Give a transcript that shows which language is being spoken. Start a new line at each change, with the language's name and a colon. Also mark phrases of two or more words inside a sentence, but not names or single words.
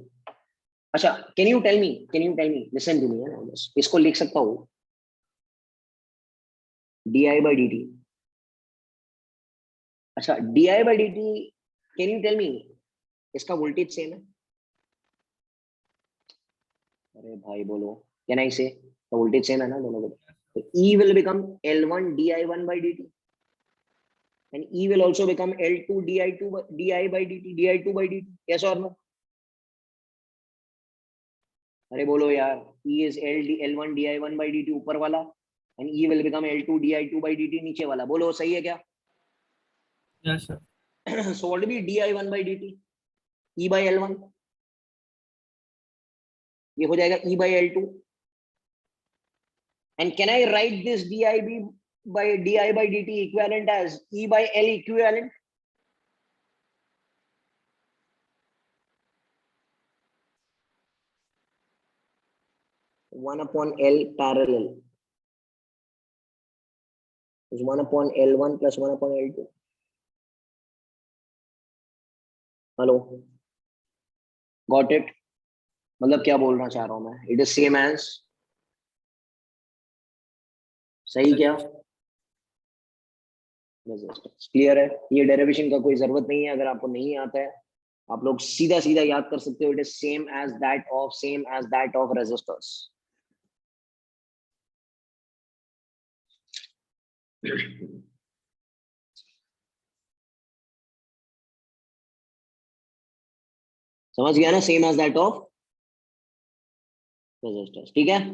Hindi: अच्छा,
English: listen to me
Hindi: है ना, बस इसको लिख सकता हूँ
English: d i by d t.
Hindi: अच्छा,
English: d i by d t, can you tell me
Hindi: इसका
English: voltage same
Hindi: है? अरे भाई बोलो,
English: can I say voltage same
Hindi: है ना दोनों को?
English: तो E will become L1 di1 by dt, and E will also become L2 di2 di by dt, di2 by dt, yes or no?
Hindi: अरे बोलो यार,
English: E is L1 di1 by dt
Hindi: ऊपर वाला,
English: and E will become L2 di2 by dt
Hindi: नीचे वाला, बोलो सही है क्या?
English: Yes, sir. So what will be di1 by dt? E by L1,
Hindi: ये हो जाएगा
English: E by L2, and can I write this di by dt equivalent as E by L equivalent? One upon L parallel is 1 upon L1 plus 1 upon L2. hello, got it?
Hindi: मतलब क्या बोलना चाह रहा हूं मैं,
English: it is same as,
Hindi: सही क्या? क्लियर है? ये डेरिवेशन का कोई जरूरत नहीं है, अगर आपको नहीं आता है आप लोग सीधा सीधा याद कर सकते हो,
English: it is same as that of resistors.
Hindi: समझ गया ना,
English: same as that of resistors,
Hindi: ठीक है?